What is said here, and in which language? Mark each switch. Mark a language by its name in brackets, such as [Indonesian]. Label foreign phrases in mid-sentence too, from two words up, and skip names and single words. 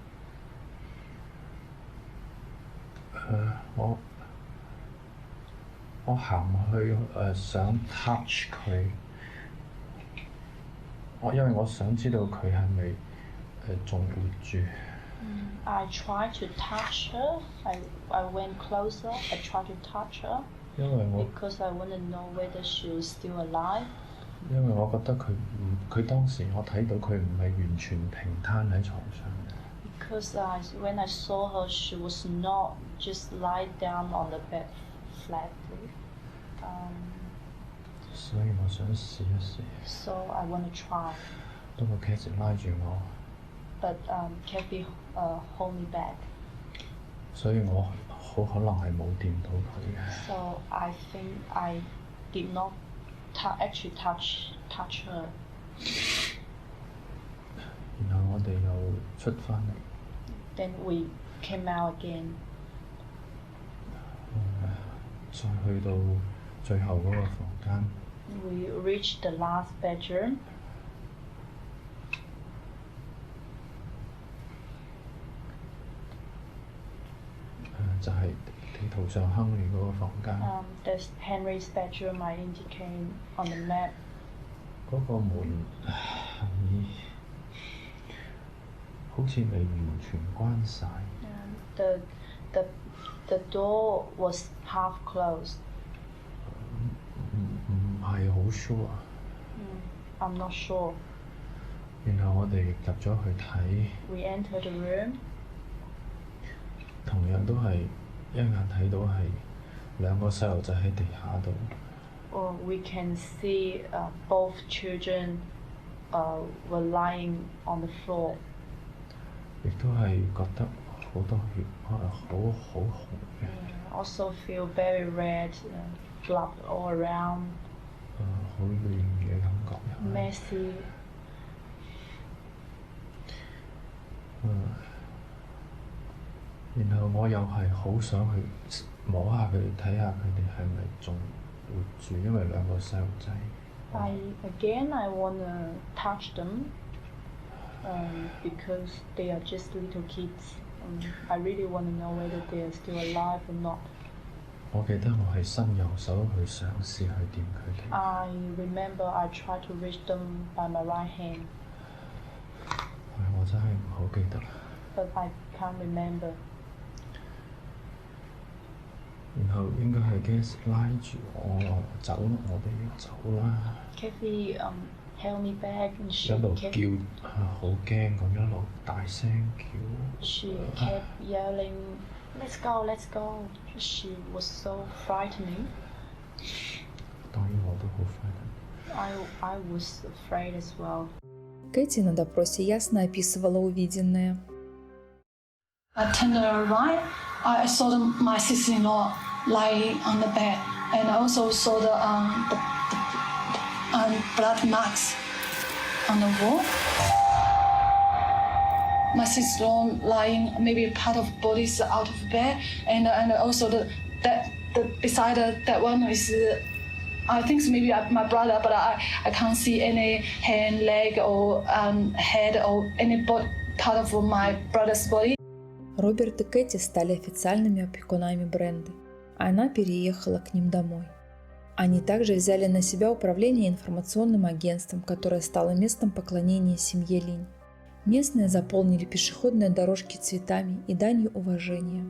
[Cantonese] 我行去想 touch 佢，因為我想知道佢係咪仲活住。 [English] I tried to touch her. I went closer. I tried to touch her. [Cantonese] 因為 [English] because I want to know whether she was still alive. [Cantonese] 因為我覺得佢當時我睇到佢唔係完全平攤喺床上。 [English] Because when I saw her, she was not just lie down on the bed flatly. [Cantonese] 所以我想試一試。 [English] So I want to try. [Cantonese] 不過 Kathy 拉住我。 [English] But Kathy hold me back. [Cantonese] 所以我好可能係冇掂到佢嘅。 [English] So I think I did not actually touch her. [Cantonese] 然後我哋又出返嚟。 [English] Then we came out again. [Cantonese] 再去到最後嗰個房間。 [English] We reached the last bedroom. [Cantonese] 就係地圖上 Henry 嗰個房間。 [English] There's Henry's bedroom I indicate on the map. [Cantonese] 嗰個門好似未完全關晒。 [English] The door was half closed. [Cantonese] 唔係好 sure。 [English] I'm not sure. [Cantonese] 然後我哋入咗去睇， [English] We entered the room. [Cantonese] 同樣都係一眼睇到係兩個細路仔喺地下度。 [English] We can see both children were lying on the floor. [Cantonese] 亦都係覺得好多血，好紅嘅。 [English] Also feel very red, blood all around. [Cantonese] 好亂嘅感覺又係。 [English] Messy. [Cantonese] 然後我又係好想去摸下佢哋，睇下佢哋係咪仲活住，因為兩個細路仔。 [English] I wanna touch them because they are just little kids. I really wanna know whether they are still alive or not. [Cantonese] 我記得我係伸右手去嘗試去掂佢哋。 [English] I remember I tried to reach them by my right hand. [Cantonese] 我真係唔好記得。 [English] But I can't remember. [Cantonese] 然後應該係 Gas 拉住我走，我哋要走啦。 [English] Kathy held me back and [Cantonese] 一路叫好驚咁，一路大聲叫。 [English] She kept yelling, "Let's go, let's go!" She was so frightening. [Cantonese] 當然我都好 frightened. [English] I was afraid as well. [Russian] Кэти на допросе ясно описывала увиденное. [English] I turned around. I saw my sister-in-law lying on the bed, and I also saw the blood marks on the wall. My sister-in-law lying, maybe part of body is out of bed, and also the beside that one is. I think maybe my brother, but I can't see any hand, leg, or head, or any part of my brother's body. [Russian] Роберт и Кэти стали официальными опекунами Бренды, а она переехала к ним домой. Они также взяли на себя управление информационным агентством, которое стало местом поклонения семье Линь. Местные заполнили пешеходные дорожки цветами и данью уважения.